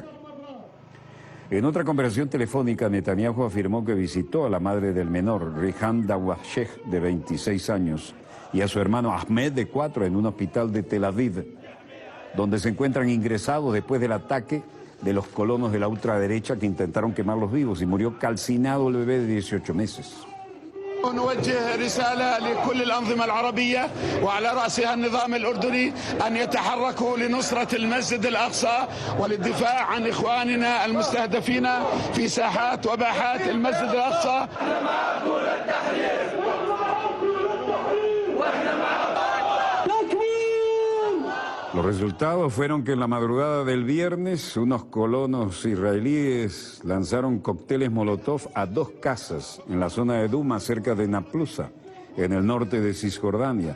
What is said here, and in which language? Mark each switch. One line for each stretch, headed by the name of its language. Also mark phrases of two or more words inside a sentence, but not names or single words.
Spanish: En otra conversación telefónica, Netanyahu afirmó que visitó a la madre del menor, Rihan Dawasheh, de 26 años, y a su hermano Ahmed, de 4, en un hospital de Tel Aviv, donde se encuentran ingresados después del ataque de los colonos de la ultraderecha que intentaron quemarlos vivos, y murió calcinado el bebé de 18 meses.
Arabic: نوجه رسالة لكل الأنظمة العربية وعلى رأسها النظام الأردني أن يتحركوا لنصرة المسجد الأقصى وللدفاع عن إخواننا المستهدفين في ساحات وباحات المسجد الأقصى.
Spanish: Los resultados fueron que en la madrugada del viernes unos colonos israelíes lanzaron cócteles Molotov a 2 casas en la zona de Duma, cerca de Naplusa, en el norte de Cisjordania.